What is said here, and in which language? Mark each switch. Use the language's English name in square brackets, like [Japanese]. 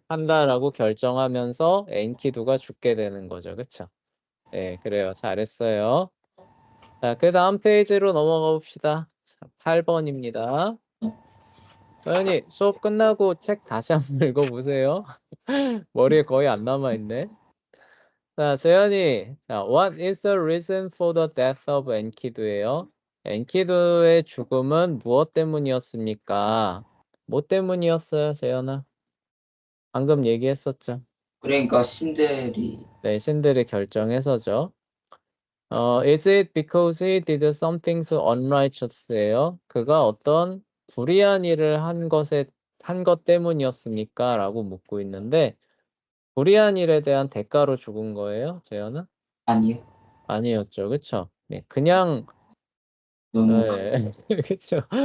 [Korean] 한다라고 결정하면서 엔키두가 죽게 되는 거죠, 그쵸? 그래요. 잘했어요. 자, 그 다음 페이지로 넘어가 봅시다. 8번입니다. 서연이 수업 끝나고 책 다시 한번 읽어보세요. 머리에 거의 안 남아있네. 자, 재현이. [English] 자, What is the reason for the death of 엔키두예요? [Korean] 엔키두의 죽음은 무엇 때문이었습니까? 뭐 때문이었어요, 재현아? 방금 얘기했었죠. 그러니까 신들이 네, 신들이 결정해서죠. [English] Is it because he did something so unrighteous예요? [Korean] 그가 어떤 불의한 일을 한 것 때문이었습니까? 라고 묻고 있는데, 불의한 일에 대한 대가로 죽은 거예요, 재현아? 아니요. 아니었죠, 그쵸? 네, 그냥, 너무 그쵸?